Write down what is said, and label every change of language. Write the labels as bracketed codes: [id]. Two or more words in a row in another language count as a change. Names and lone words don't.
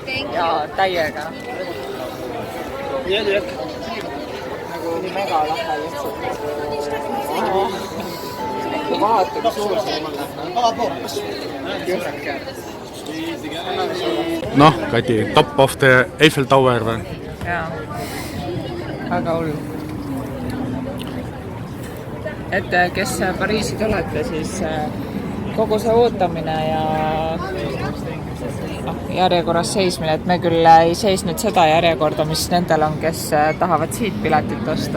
[et] Jaa, täiega. Nagu nii mega lahe lihtsalt. Vaata, kui suur see on. Noh, Kati, [en] top of the Eiffel Tower või? [et] Jaa, väga hull. Et kes Pariisid olete, siis kogu see ootamine ja järjekorras seismine, et me küll ei seisnud seda järjekorda, mis nendel on, kes tahavad siit piletit osta.